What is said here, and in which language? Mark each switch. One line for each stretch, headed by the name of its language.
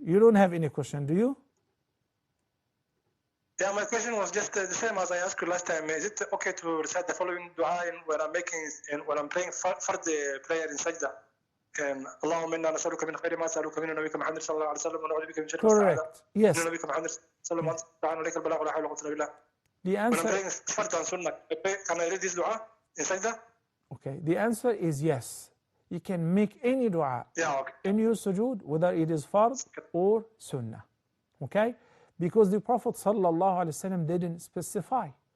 English: You don't have any question, do you? Yeah, my question was just the same as I asked you last time. Is it okay to recite the following dua when I'm praying for the prayer in sajda?
Arabic: اللهم إنا نسألك من خير ما سألك منه نبيك محمد صلى الله عليه وسلم ونعوذ بك من شر ما استعاذ
English: Yes.
Arabic: منه نبيك محمد صلى الله عليه وسلم عليك البلاغ ولا حول ولا قوة إلا بالله.
English: The answer. When I'm praying fard and sunnah, can I read this dua in sajda? Okay. The answer is yes. You can make any dua in your sujood, whether it is fard or sunnah. Okay? Because the Prophet sallallahu alaihi wasallam didn't specify.